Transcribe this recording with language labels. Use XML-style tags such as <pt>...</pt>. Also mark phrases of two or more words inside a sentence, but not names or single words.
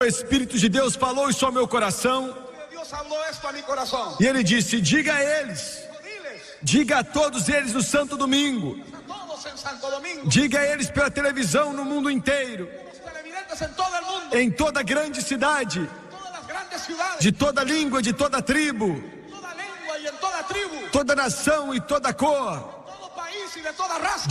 <pt>Espírito de Deus falou isso ao meu coração.</pt> <es>Dios habló esto a mi corazón.</es> <pt>E ele disse: diga a eles,</pt> <es>Diles</es> <pt>diga a todos eles no Santo Domingo,</pt> <es>a todos en Santo Domingo,</es> <pt>diga a eles pela televisão no mundo inteiro,</pt> <es>los televidentes en todo el mundo,</es> <pt>em toda grande cidade,</pt> <es>todas las grandes ciudades,</es> <pt>de toda língua, de toda tribo,</pt> <es>toda lengua y en toda tribu,</es> <pt>toda nação e toda cor.</pt> <es>todo país y de toda raza.</es>